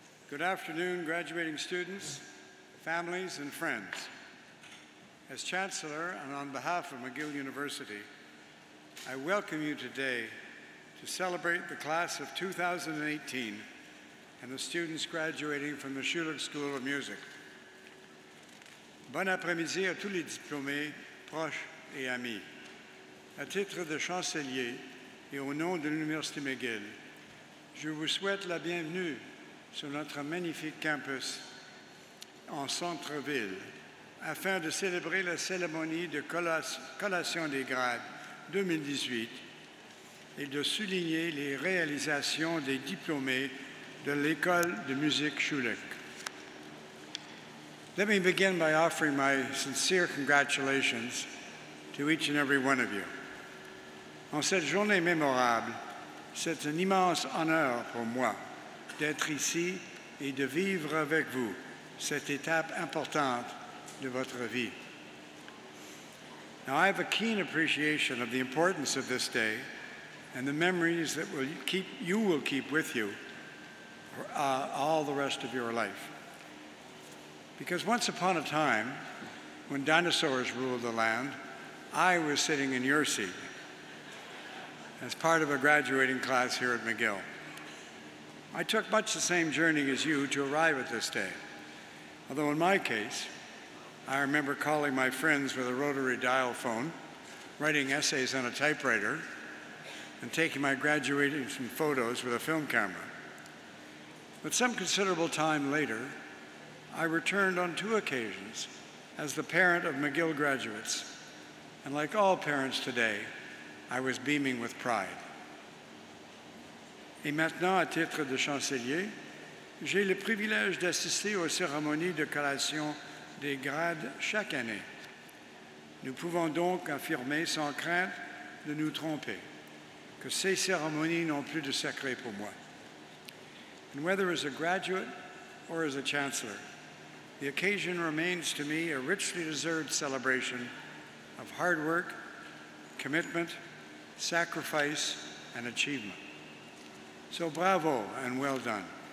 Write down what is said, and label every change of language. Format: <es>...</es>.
<en>Good afternoon, graduating students, families, and friends. As Chancellor and on behalf of McGill University, I welcome you today to celebrate the class of 2018 and the students graduating from the Schulich School of Music.</en> <fr>Bon après-midi à tous les diplômés, proches et amis. À titre de chancelier et au nom de l'Université McGill, je vous souhaite la bienvenue sur notre magnifique campus en centre-ville afin de célébrer la cérémonie de collation des grades 2018 et de souligner les réalisations des diplômés de l'École de musique Schulich.</fr> <en>Let me begin by offering my sincere congratulations to each and every one of you.</en> <fr>En cette journée mémorable, c'est un immense honneur pour moi d'être ici et de vivre avec vous cette étape importante de votre vie.</fr> <en>Now, I have a keen appreciation of the importance of this day and the memories that you will keep with you all the rest of your life. Because once upon a time, when dinosaurs ruled the land, I was sitting in your seat as part of a graduating class here at McGill. I took much the same journey as you to arrive at this day. Although in my case, I remember calling my friends with a rotary dial phone, writing essays on a typewriter, and taking my graduating photos with a film camera. But some considerable time later, I returned on 2 occasions as the parent of McGill graduates, and like all parents today, I was beaming with pride.</en> <fr>Et maintenant, à titre de chancelier, j'ai le privilège d'assister aux cérémonies de collation des grades chaque année. Nous pouvons donc affirmer sans crainte de nous tromper que ces cérémonies n'ont plus de secret pour moi.</fr> <en>And whether as a graduate or as a chancellor, the occasion remains to me a richly deserved celebration of hard work, commitment, sacrifice, and achievement. So bravo and well done.</en>